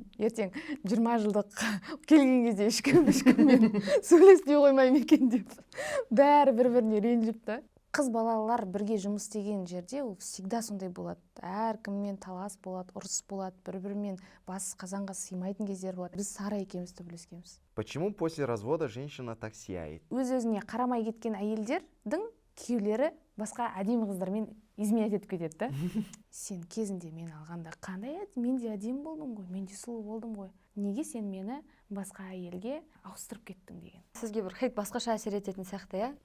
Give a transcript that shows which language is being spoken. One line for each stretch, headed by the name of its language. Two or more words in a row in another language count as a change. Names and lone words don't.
Kazakh: Ертең 20 жылдық келген кезде ешкіммен сөйлеспей қоймаймын екен деп. Бәрі бір-біріне ренжіп та. Қыз балалар бірге жұмыс істеген жерде ол всегда сондай болады. Әркіммен талас болады, ұрыс болады, бір-бірімен бас қазанға сыймайтын кездер болады. Біз Сара екеуміз төбелескенбіз.
Russian: Почему после развода женщина так сияет?
Kazakh: Өз-өзіне қарамай кеткен әйелдердің күйеулері басқа әдемі қыздармен изменять етіп кетеді да. Сен кезінде мен алғанда қандай еді? Мен де әдемі болдым ғой, мен де сұлу болдым ғой. Неге сен мені басқа әйелге ауыстырып кеттің деген. Сізге бір хейт басқаша әсер ететін сияқты, иә?